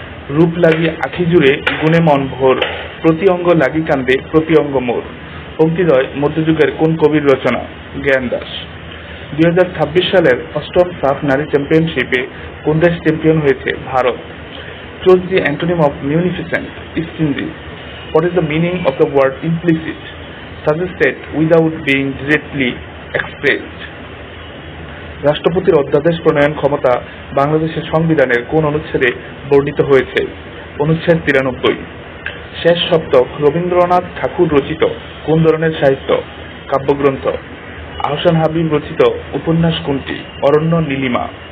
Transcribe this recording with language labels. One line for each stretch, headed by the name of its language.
Bangla: রূপ লাগি আখি জুড়ে গুণে মন ভোর, প্রতি অঙ্গ লাগি কান্দে প্রতি অঙ্গ মোর। পঙ্ক্তিদ্বয় মধ্যযুগের কোন কবির রচনা? জ্ঞানদাস। 2026 সালের 8ম সাফ নারী চ্যাম্পিয়নশিপে কোন দেশ চ্যাম্পিয়ন হয়েছে?
English: Bharat. Choose the antonym of munificent? Stingy. What is the meaning of the word implicit? Suggested without being directly expressed.
Bangla: রাষ্ট্রপতির অধ্যাদেশ প্রণয়ন ক্ষমতা বাংলাদেশের সংবিধানের কোন অনুচ্ছেদে বর্ণিত হয়েছে? অনুচ্ছেদ 93। শেষ সপ্তক রবীন্দ্রনাথ ঠাকুর রচিত কোন ধরনের সাহিত্য? কাব্যগ্রন্থ। আহসান হাবিব রচিত উপন্যাস কোনটি? অরণ্য নীলিমা।